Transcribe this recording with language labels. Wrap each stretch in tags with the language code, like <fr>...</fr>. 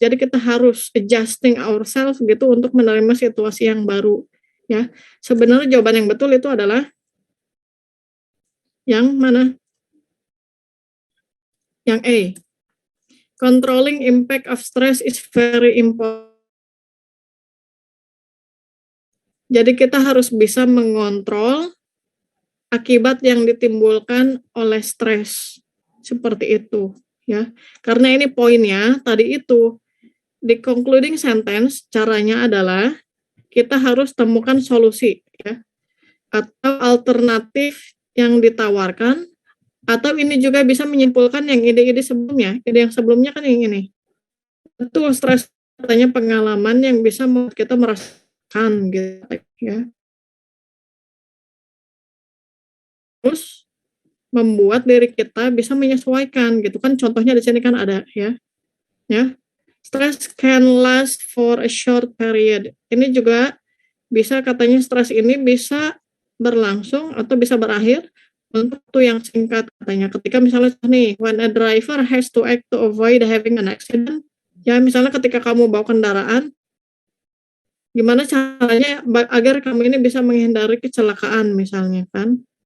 <id>Jadi kita harus</id> <en>adjusting ourselves</en> <id>gitu untuk menerima situasi yang baru. Ya, sebenarnya jawaban yang betul itu adalah yang mana? Yang A.</id> <en>Controlling impact of stress is very important.</en> <id>Jadi kita harus bisa mengontrol akibat yang ditimbulkan oleh stres. Seperti itu, ya. Karena ini poinnya tadi itu di concluding sentence, caranya adalah kita harus temukan solusi, ya. Atau alternatif yang ditawarkan, atau ini juga bisa menyimpulkan yang ide-ide sebelumnya. Ide yang sebelumnya kan yang ini. Betul, stres katanya pengalaman yang bisa membuat kita merasakan gitu ya. Terus membuat diri kita bisa menyesuaikan gitu kan, contohnya di sini kan ada ya. Ya.</id> <en>Stress can last for a short period.</en> <id>Ini juga bisa katanya stres ini bisa berlangsung atau bisa berakhir untuk waktu yang singkat katanya. Ketika misalnya nih,</id> <en>when a driver has to act to avoid having an accident,</en> <id>ya misalnya ketika kamu bawa kendaraan, gimana caranya agar kamu ini bisa menghindari kecelakaan misalnya kan?</id>